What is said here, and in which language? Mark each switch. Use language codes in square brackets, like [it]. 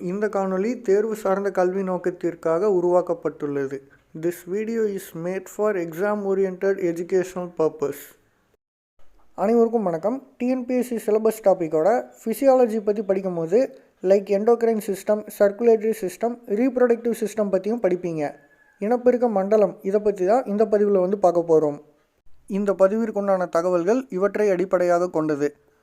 [ta] இந்த காணொளி தேர்வு சார்ந்த கல்வி நோக்கத்திற்காக உருவாக்கப்பட்டுள்ளது. [en] This video is made for exam oriented educational purpose. [ta] அனைவருக்கும் வணக்கம். டிஎன்பிஎஸ்சி சிலபஸ் டாப்பிக்கோட ஃபிசியாலஜி பற்றி படிக்கும்போது like endocrine system, circulatory system, reproductive system பற்றியும் படிப்பீங்க. இனப்பெருக்க மண்டலம் இதை பற்றி தான் இந்த பதிவில் பார்க்க போகிறோம். இந்த பதிவிற்குண்டான தகவல்கள் இவற்றை அடிப்படையாக கொண்டது.